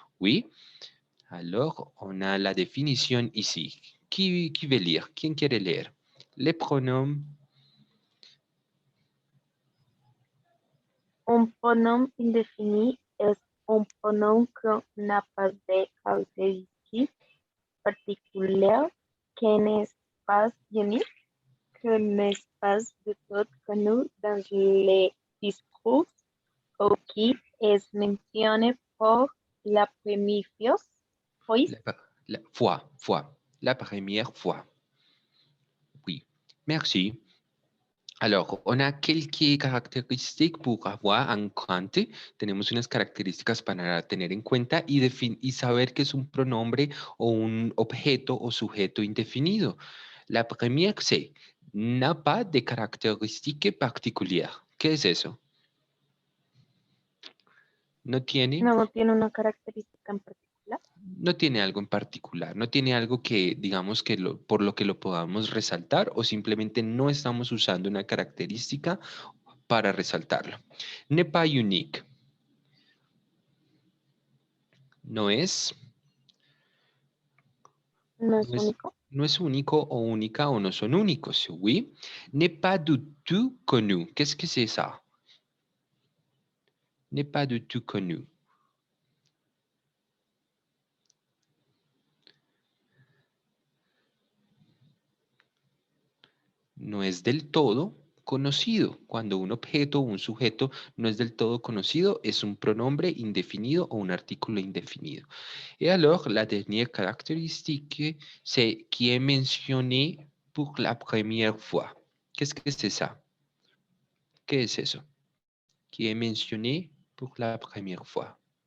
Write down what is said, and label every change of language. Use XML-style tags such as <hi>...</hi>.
<fr>Oui. Alors, on a la définition ici. Qui veut lire?</fr> <es>¿Quién quiere leer?</es> <fr>Les pronoms. Un pronom indéfini es un pronom que n'a pas de caractéristiques particulières, qui n'est pas unique, que n'est pas du tout connu dans les discours ou qui est mentionné pour la première fois. La fois. La première fois. Oui. Merci. Alors, on a quelques caractérísticas pour avoir en compte.</fr> <es>Tenemos unas características para tener en cuenta y saber que es un pronombre o un objeto o sujeto indefinido. La primera</es> <fr>c'est n'a pas de caractéristiques particulières.</fr> <es>¿Qué es eso? No tiene, No tiene una característica en particular. no tiene algo en particular, no tiene algo que digamos que por lo que lo podamos resaltar o simplemente no estamos usando una característica para resaltarlo.</es> <fr>N'est pas unique.</fr> <es>No es, No no es es, único. no es único o única o no son únicos.</es> <fr>Oui. N'est pas du tout connu. Qu'est-ce que c'est ça? N'est pas du tout connu.</fr> <es>No es del todo conocido. Cuando un objeto o un sujeto no es del todo conocido, es un pronombre indefinido o un artículo indefinido.</es> <fr>Et alors, la dernière caractéristique, c'est qui est mentionné pour la première fois. Qu'est-ce que c'est ça?</fr> <es>¿Qué es eso?</es> <fr>Qui est mentionné pour la première fois.</fr>